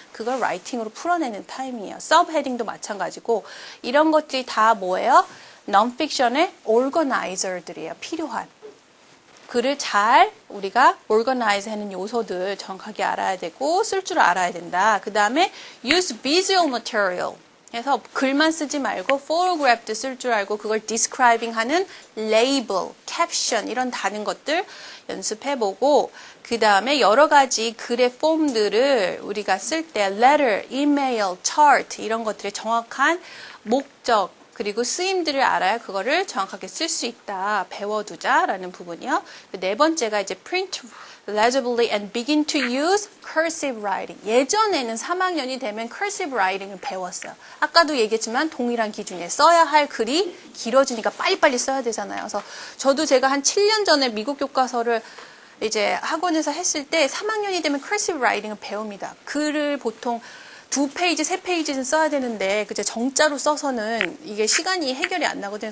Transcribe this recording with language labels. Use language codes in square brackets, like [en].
[ko] 그걸 라이팅으로 풀어내는 타임이에요. 서브헤딩도 마찬가지고, 이런 것들이 다 뭐예요? non-fiction의 organizer들이에요. 필요한. 글을 잘 우리가 organize 하는 요소들 정확하게 알아야 되고, 쓸 줄 알아야 된다. 그 다음에 [en] use visual material. [ko] 그래서 글만 쓰지 말고 photograph도 쓸 줄 알고, 그걸 describing 하는 label, caption 이런 다른 것들 연습해보고, 그 다음에 여러 가지 글의 폼들을 우리가 쓸 때 letter, email, chart 이런 것들의 정확한 목적 그리고 쓰임들을 알아야 그거를 정확하게 쓸 수 있다. 배워두자라는 부분이요. 네 번째가 이제 [en] print legibly and begin to use cursive writing. [ko] 예전에는 3학년이 되면 cursive writing을 배웠어요. 아까도 얘기했지만 동일한 기준에 써야 할 글이 길어지니까 빨리빨리 써야 되잖아요. 그래서 저도 제가 한 7년 전에 미국 교과서를 이제 학원에서 했을 때 3학년이 되면 cursive writing을 배웁니다. 글을 보통 2페이지, 3페이지는 써야 되는데, 그제 정자로 써서는 이게 시간이 해결이 안 나거든요.